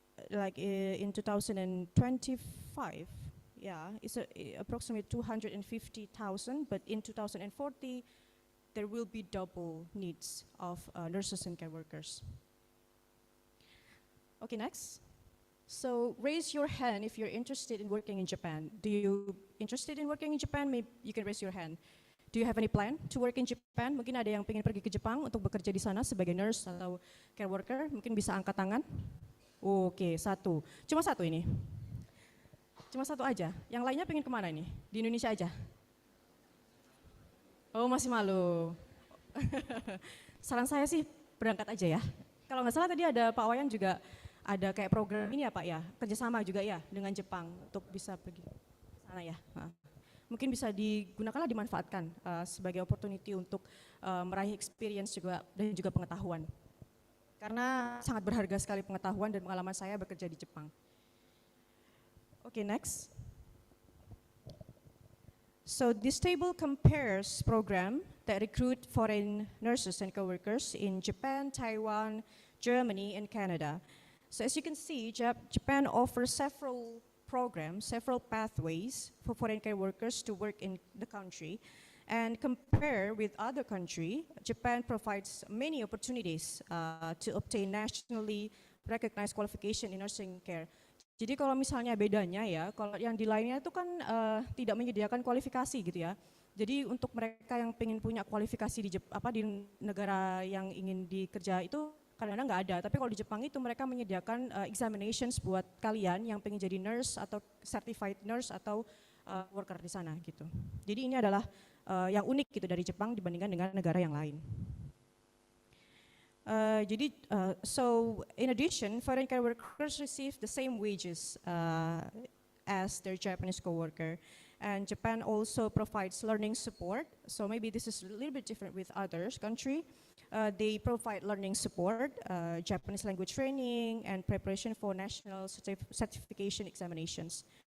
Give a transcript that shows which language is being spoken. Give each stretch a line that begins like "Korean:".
English: like in 2025, yeah, it's approximately 250,000, but in 2040, there will be double needs of nurses and care workers. Okay, next. So raise your hand if you're interested in working in Japan. Do you interested in working in Japan? Maybe you can raise your hand. Do you have any plan to work in Japan?
Indonesian: Mungkin ada yang pengen pergi ke Jepang untuk bekerja di sana sebagai nurse atau care worker. Mungkin bisa angkat tangan. Oke, satu. Cuma satu ini. Cuma satu aja. Yang lainnya pengen kemana ini? Di Indonesia aja? Oh, masih malu. Saran saya sih berangkat aja ya. Kalau nggak salah tadi ada Pak Wayan juga ada kayak program ini ya Pak ya, kerjasama juga ya dengan Jepang untuk bisa pergi ke sana ya. Mungkin bisa digunakanlah, dimanfaatkan sebagai opportunity untuk meraih experience juga dan juga pengetahuan. Karena sangat berharga sekali pengetahuan dan pengalaman saya bekerja di Jepang.
English: Okay, next. So this table compares program that recruit foreign nurses and co-workers in Japan, Taiwan, Germany, and Canada. So as you can see, Japan offers several programs, several pathways for foreign care workers to work in the country. And compare with other countries, Japan provides many opportunities to obtain nationally recognized qualification in nursing care.
Indonesian: Jadi kalau misalnya bedanya ya, kalau yang di lainnya itu kan tidak menyediakan kualifikasi gitu ya. Jadi untuk mereka yang pengen punya kualifikasi di negara yang ingin dikerja itu kadang-kadang nggak ada. Tapi kalau di Jepang itu mereka menyediakan examinations buat kalian yang pengen jadi nurse atau certified nurse atau worker di sana gitu. Jadi ini adalah yang unik gitu dari Jepang dibandingkan dengan negara yang lain.
English: So in addition, foreign care workers receive the same wages as their Japanese co-worker, and Japan also provides learning support. So maybe this is a little bit different with others country. They provide learning support, Japanese language training, and preparation for national certification examinations.